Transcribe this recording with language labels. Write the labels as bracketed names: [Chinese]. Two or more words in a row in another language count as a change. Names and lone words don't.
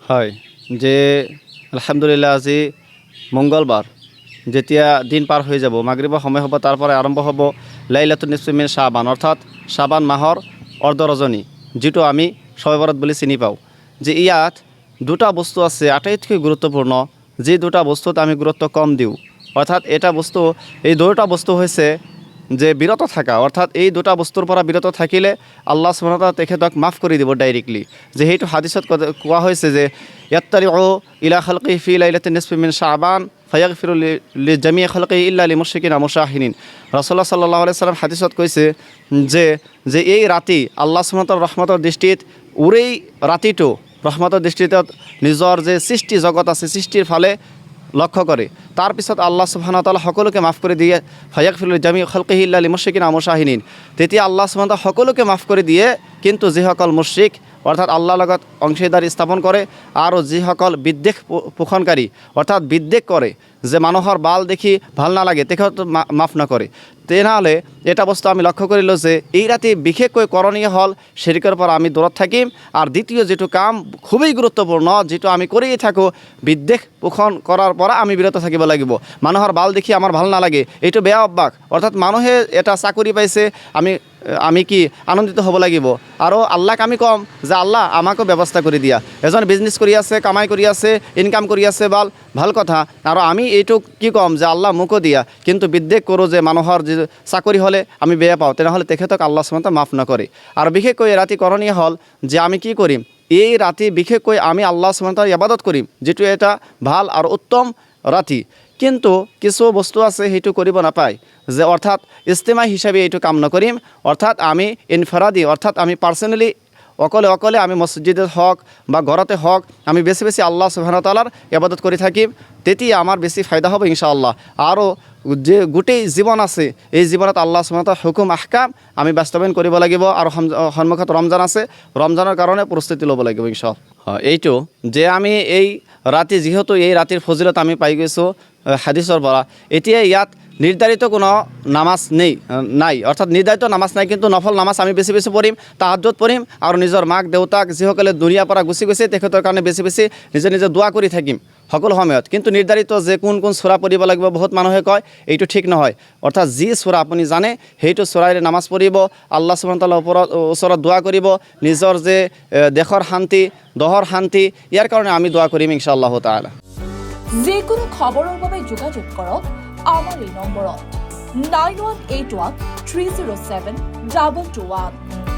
[Assamese] হয় যে আলহামদুলিল্লাহ আজি মঙ্গলবাৰ যেতিয়া দিন পাৰ হৈ যাব মাগৰিবৰ সময় হ'ব তাৰপৰা আৰম্ভ হ'ব [Arabic] ليلة النصف من شعبان [Assamese] অৰ্থাৎ শাবান মাহৰ অৰ্ধৰজনী যিটো আমি শবে বরাত বুলি চিনি পাওঁ যে ইয়াত দুটা বস্তু আছে আটাইতকৈ গুৰুত্বপূৰ্ণ যি দুটা বস্তুত আমি গুৰুত্ব কম দিওঁ অৰ্থাৎ এটা বস্তু এই দুটা বস্তু হৈছে যে বিৰত থাকা অৰ্থাৎ এই দুটা বস্তুৰ পৰা বিৰত থাকিলে [Arabic] الله سبحانه وتعالى [Assamese] তেখেতক মাফ কৰি দিব ডাইৰেক্টলি যে সেইটো হাদিছত কোৱা হৈছে যে [Arabic] يطلع إلى خلق في ليلة النصف من شعبان فيغفر لجميع خلق إلا لمشرك مشاحن رسول الله صلى الله عليه سلم [Assamese] হাদিছত কৈছে যে এই ৰাতি [Arabic] الله سبحانه وتعالى [Assamese] ৰহমতৰ দৃষ্টিত উৰেই ৰাতিটো ৰহমতৰ দৃষ্টিত নিজৰ যে সৃষ্টি জগত আছে সৃষ্টিৰ ফালে লক্ষ্য করে তাৰপিছত [Arabic] الله سبحانه وتعالى [Assamese] সকলোকে মাফ কৰি দিয়ে [Arabic] فيغفر لجميع خلقه إلا لمشرك مشاحن [Assamese] তেতিয়া [Arabic] الله سبحانه وتعالى [Assamese] সকলোকে মাফ কৰি দিয়ে কিন্তু যিসকল মুশরিক অর্থাৎ আল্লাহর লগত অংশীদার স্থাপন করে আর যিসকল বিদ্বেষ পোষণকারী অর্থাৎ বিদ্বেষ করে যে মানুহৰ বাল দেখি ভাল নালাগে তেখেত মাফ নকৰে তেনেহ'লে এটা বস্তু আমি লক্ষ্য কৰিলোঁ যে এই ৰাতি বিশেষকৈ কৰণীয় হ'ল শিৰিকৰ পৰা আমি দূৰত থাকিম আৰু দ্বিতীয় যেটো কাম খুবেই গুৰুত্বপূৰ্ণ যেটো আমি কৰিয়ে থাকোঁ বিদ্বেষ পোষণ কৰাৰ পৰা আমি বিৰত থাকিব লাগিব মানুহৰ বাল দেখি আমাৰ ভাল নালাগে এইটো বেয়া অভ্যাস অৰ্থাৎ মানুহে এটা চাকৰি পাইছে আমি কি আনন্দিত হ'ব লাগিব আৰু আল্লাহক আমি কম যে আল্লাহ আমাকো ব্যৱস্থা কৰি দিয়া এজন বিজনেছ কৰি আছে কামাই কৰি আছে ইনকাম কৰি আছে ভাল কথা আৰু আমি এইটো কি কম যে আল্লাহ মোকো দিয়া কিন্তু বিদ্বেষ কৰোঁ যে মানুহৰ যে চাকৰি হ'লে আমি বেয়া পাওঁ তেনেহ'লে তেখেতক [Arabic] الله سبحانه وتعالى [Assamese] মাফ নকৰে আৰু বিশেষকৈ ৰাতি কৰণীয় হ'ল যে আমি কি কৰিম এই ৰাতি বিশেষকৈ আমি [Arabic] الله سبحانه وتعالى [Assamese] ইবাদত কৰিম যেটো এটা ভাল আৰু উত্তম ৰাতি কিন্তু কিছু বস্তু আছে সেইটো কৰিব নাপায় যে অৰ্থাৎ ইস্তেমা হিসাবে এইটো কাম নকৰিম অৰ্থাৎ আমি ইনফাৰাদি অৰ্থাৎ আমি পাৰ্সোনালি অকলে আমি মসজিদত হওক বা ঘৰতে হওক আমি বেছি [Arabic] الله سبحانه وتعالى [Assamese] ইবাদত কৰি থাকিম তেতিয়া আমাৰ বেছি ফায়দা হ'ব ইনশাআল্লাহ আৰু যে গোটেই জীৱন আছে এই জীৱনত আল্লাহ সুবহানাহু ওয়া তাআলাৰ হুকুম আহকাম আমি বাস্তৱায়ন কৰিব লাগিব আৰু সন্মুখত ৰমজান আছে ৰমজানৰ কাৰণে প্ৰস্তুতি ল'ব লাগিব ইনশাআল্লাহ এইটো যে আমি এই ৰাতি যিহেতু এই ৰাতিৰ ফজিলত আমি পাই গৈছোঁ হাদিসৰ পৰা এতিয়া ইয়াত নিৰ্ধাৰিত কোনো নামাজ নাই অৰ্থাৎ নিৰ্ধাৰিত নামাজ নাই কিন্তু নফল নামাজ আমি বেছি পঢ়িম তাহাজ্জুদ পঢ়িম আৰু নিজৰ মাক দেউতাক যিসকলে দুনিয়াৰ পৰা গুচি গৈছে তেখেতৰ কাৰণে বেছি নিজে দোৱা কৰি থাকিম সকলো সময়ত কিন্তু নিৰ্ধাৰিত যে কোন সূৰা পঢ়িব লাগিব বহুত মানুহে কয় এইটো ঠিক নহয় অৰ্থাৎ যি সূৰা আপুনি জানে সেইটো সূৰাৰে নামাজ পঢ়িব [Arabic] الله سبحانه وتعالى [Assamese] ওচৰত দোৱা কৰিব নিজৰ যে দেশৰ শান্তি দহৰ শান্তি ইয়াৰ কাৰণে আমি দোৱা কৰিম [Arabic] إن شاء الله تعالى [Assamese] যিকোনো খবৰৰ বাবে যোগাযোগ কৰক আমাৰ এই নম্বৰত 9181 307 221